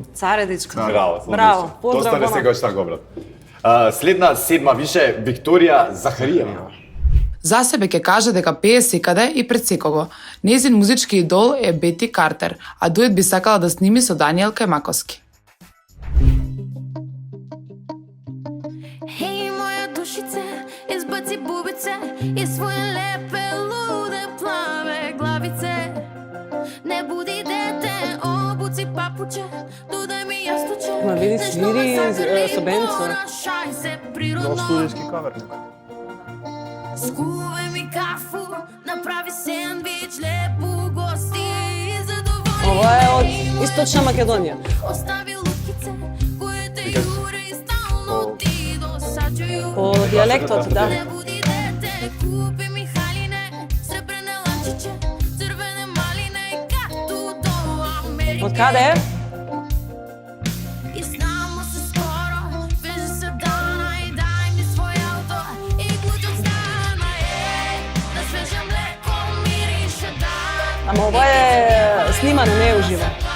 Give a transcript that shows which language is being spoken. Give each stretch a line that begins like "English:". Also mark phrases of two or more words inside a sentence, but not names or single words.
Macedonian: Царе дечко. Браво, Браво, поздрав Доста не Боно. сега šta го брат. Следна седма више Викторија Захариева. За себе ќе каже дека пее секаде и пред секого. Незин музички идол е Бети Картер, а дует би сакала да сними со Даниел Кајмаковски.
Serbian: Hej moja dušice, izbaci bubice i svoje lepe, lude, plave glavice. Ne budi dete, obuci papuče, dodaj mi jastuče.
Macedonian: Ма види,
Serbian: Nešto
Macedonian: свири
Serbian: me zagrli,
Macedonian: со бенца.
Serbian: ponašaj se
Macedonian: до
Serbian: prirodno.
Macedonian: студиски каверник.
Serbian: Skuvaj mi kafu, napravi sendvič, lepo gosti i zadovolji.
Macedonian: Ова е од Источна Македонија.
Serbian: Ostavi lutkice koje te jure i stalno ti dosađuju.
Macedonian: По дијалектот, да.
Serbian: Ne budi dete, kupi mi haljine,
Macedonian: Од каде е? Ама ова е снимано, не е уживо.